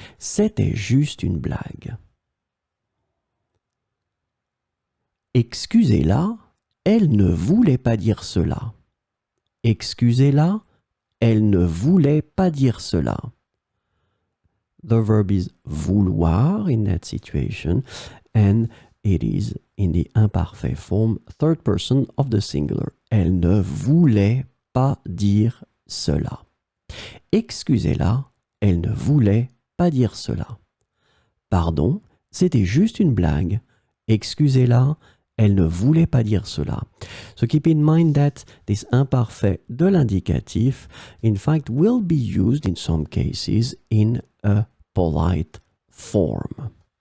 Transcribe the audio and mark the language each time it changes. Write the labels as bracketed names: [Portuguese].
[French] C'était juste une blague. Excusez-la, elle ne voulait pas dire cela. Excusez-la, elle ne voulait pas dire cela. [English] The verb is vouloir in that situation, and it is in the imparfait form, third person of the singular. [French] Elle ne voulait pas dire cela. Excusez-la, elle ne voulait pas dire cela. Pardon, c'était juste une blague. Excusez-la, elle ne voulait pas dire cela. [English] So keep in mind that this imparfait de l'indicatif, in fact, will be used in some cases in a polite form.